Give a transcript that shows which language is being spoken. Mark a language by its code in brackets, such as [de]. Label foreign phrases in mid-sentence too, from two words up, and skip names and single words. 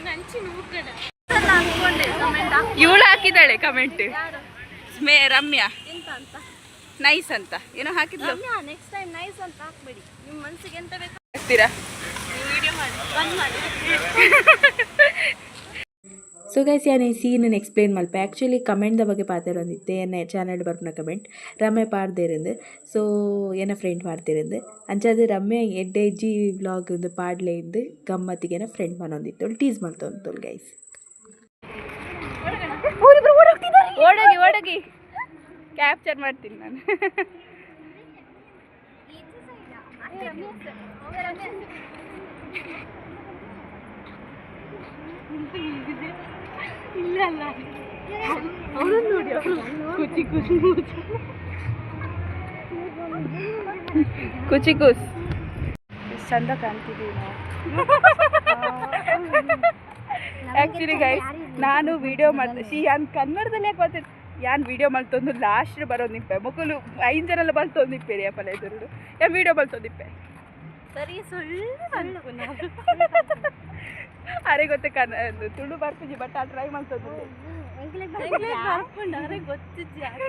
[kn] ಇವಳು ಹಾಕಿದ್ದಾಳೆ ಕಮೆಂಟ್, ರಮ್ಯಾ ನೈಸ್ ಅಂತ ಏನೋ ಹಾಕಿದ್ಲು. [en] next time [kn] ನೈಸ್ ಅಂತ ಹಾಕ್ಬೇಡಿ, ನಿಮ್ಮ ಮನಸ್ಸಿಗೆ ಎಂತ ಬೇಕು ಹಾಕ್ತೀರಾ? ವಿಡಿಯೋ ಮಾಡಿ ಬಂದ್ ಮಾಡಿ. [en] so guys [tcy] ಯಾನ್ ಈ ಸೀನನ್ನು ಎಕ್ಸ್ಪ್ಲೇನ್ ಮಲ್ಪೆ. ಆ್ಯಕ್ಚುಲಿ ಕಮೆಂಟ್ದ ಬಗ್ಗೆ ಪಾತಿರೊಂದಿತ್ತೆ ಎನ್ನ ಚಾನಲ್ ಬರ್ಪುನ ಕಮೆಂಟ್ ರಮ್ಯ ಪಾಡ್ದೇರಿಂದ. ಸೊ ಏನ ಫ್ರೆಂಡ್ ಪಾಡ್ತಿರಿಂದ ಅಂಚಾದ ರಮ್ಯ ಎಡ್ಡೆ ಜಿ ವ್ಲಾಗ್ ಒಂದು ಪಾಡ್ಲೆ ಇದ್ದು ಗಮ್ಮತ್ತಿಗೆ ಫ್ರೆಂಡ್ ಮನೊಂದಿತ್ತು ಟೀಸ್ ಮಲ್ತೊಂದು ಗೈಸ್. [kn] ಓಡೋಗಿ ಕ್ಯಾಪ್ಚರ್ ಮಾಡ್ತೀನಿ ನಾನು. ಇಲ್ಲ ಅಲ್ಲ, ನೋಡಿ ಕುಚಿ ಕೂಸ್ ಚಂದ ಕಾಣ್ತಿದ್ದೀವಿ ನಾವು. [en] actually guys [kn] ನಾನು ವಿಡಿಯೋ ಮಾಡ್ತೀನಿ ಯಾನ್ ಕನ್ನಡದಲ್ಲೇ ಗೊತ್ತಿತ್ತು. [tcy] ಯಾನ್ ವಿಡಿಯೋ ಮಲ್ತೊಂದು ಲಾಸ್ಟ್ ಬರೋದಿಪ್ಪೆ ಮುಕ್ಕಲು 5 ಜನ ಬಲ್ತೊಂದಿಪ್ಪೇರಿ ಅಪ್ಪಲ ಎದುರು ಯಾನ್ ವಿಡಿಯೋ ಮಲ್ತೊಂದಿಪ್ಪೆ [kn] ಸರಿ ಸುಳ್ಳು ಅರೆ ಗೊತ್ತೆ ತುಳು ಬರ್ತಿದ್ವಿ ಬಟ್ ಆ ಟ್ರೈ ಮಾಡ್ತದ್ದು ಗೊತ್ತಿದ್ದೆ.